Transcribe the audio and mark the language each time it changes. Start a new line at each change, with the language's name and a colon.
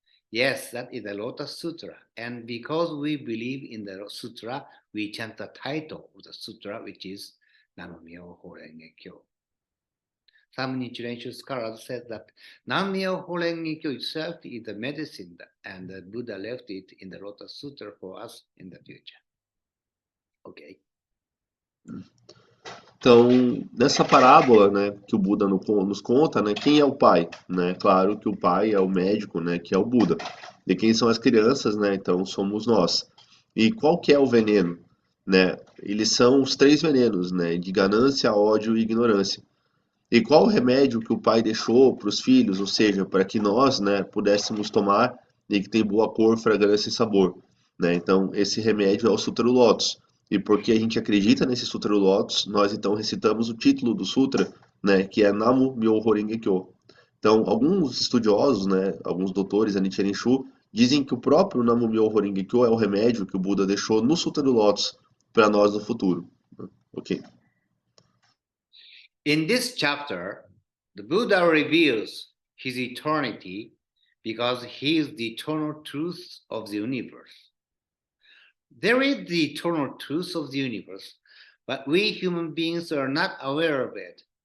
English: Yes, that is the Lotus Sutra. And because we believe in the Sutra, we chant the title of the Sutra, which is Nam-myoho Renge Kyo. Some Nichiren scholars said that Nam-myoho Renge Kyo itself is the medicine, and the Buddha left it in the Lotus Sutra for us in the future. Ok.
Portuguese: Então, nessa parábola, né, que o Buda nos conta, né, quem é o pai, né? Claro que o pai é o médico, né, que é o Buda. E quem são as crianças, né? Então somos nós. E qual que é o veneno, né? Eles são os três venenos, né? De ganância, ódio e ignorância. E qual o remédio que o pai deixou para os filhos, ou seja, para que nós, né, pudéssemos tomar e que tem boa cor, fragrância e sabor, né? Então, esse remédio é o Sutra do Lótus. E porque a gente acredita nesse Sutra do Lótus, nós então recitamos o título do Sutra, né, que é Namu Myoho Renge Kyo. Então, alguns estudiosos, né, alguns doutores da Nichiren Shu, dizem que o próprio Namu Myoho Renge Kyo é o remédio que o Buda deixou no Sutra do Lótus para nós no futuro. Ok.
English: In this chapter, the Buddha reveals his eternity because he is the eternal truth of the universe. There is the eternal truth of the universe, but we human beings are not aware of it.